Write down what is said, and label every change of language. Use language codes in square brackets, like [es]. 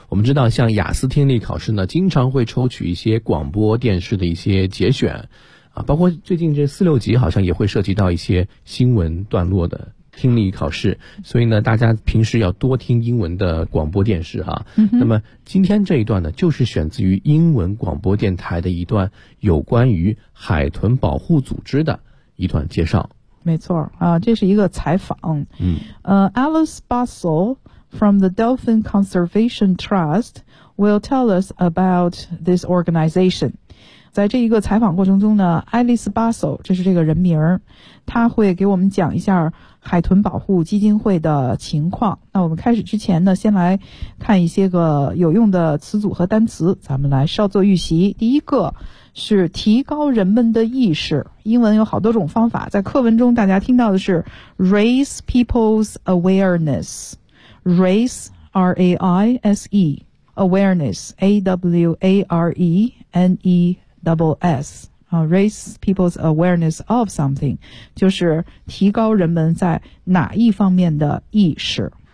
[zh] 我们知道像雅思听力考试呢经常会抽取一些广播电视的一些节选啊，包括最近这46级好像也会涉及到一些新闻段落的听力考试，所以呢大家平时要多听英文的广播电视啊。那么今天这一段呢就是选自于英文广播电台的一段有关于海豚保护组织的一段介绍。没错啊，这是一个采访。嗯， [en] Alice Bussell from the Dolphin Conservation Trust will tell us about this organization. [zh] 在这一个采访过程中呢，爱丽丝·巴索，这是这个人名，他会给我们讲一下海豚保护基金会的情况。那我们开始之前呢，先来看一些个有用的词组和单词，咱们来稍作预习。第一个是提高人们的意识，英文有好多种方法，在课文中大家听到的是 [en] raise people's awareness， raise R-A-I-S-E awareness A-W-A-R-E-N-E-S、 raise people's awareness of something [zh] 就是提高人们在哪一方面的意识。